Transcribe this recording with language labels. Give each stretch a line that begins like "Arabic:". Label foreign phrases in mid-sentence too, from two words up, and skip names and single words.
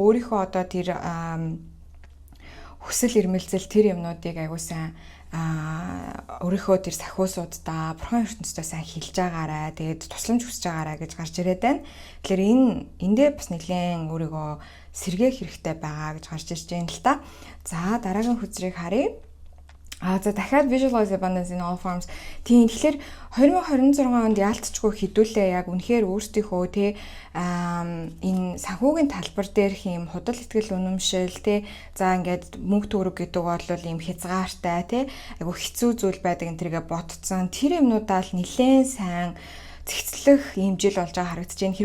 Mongolian: Өөрийнхөө одоо тэр хүсэл эрмэлзэл тэр юмнуудыг аягүй сайн өөрийнхөө тэр сахиусуудаа бурхан ертөнцтэй сайн хэлж байгаарай. Тэгээд тусламж хүсэж байгаарай гэж гарч ирээд байна. Тэгэхээр эндээ бас нэлээд өөрийгөө сэргээх хэрэгтэй байгаа гэж гарч ирж байна л та. За дараагийн хөзрийг харъя. За дахиад
English: visualize abundance in all forms.
Mongolian: Тийм тэгэхээр 2026 онд яалтчгүй хідүүлээ яг үнэхээр өөрсдийнхөө энэ санхүүгийн талбар дээрх юм худал итгэл үнэмшил за ингээд мөнгө төгрөг гэдэг бол ийм хязгаартай айгу хэцүү зүйл байдаг энэ тэргээ ботцсон тэр юмнуудаа л нэлээд сайн цэгцлэх ийм жил болж байгаа харагдаж байна.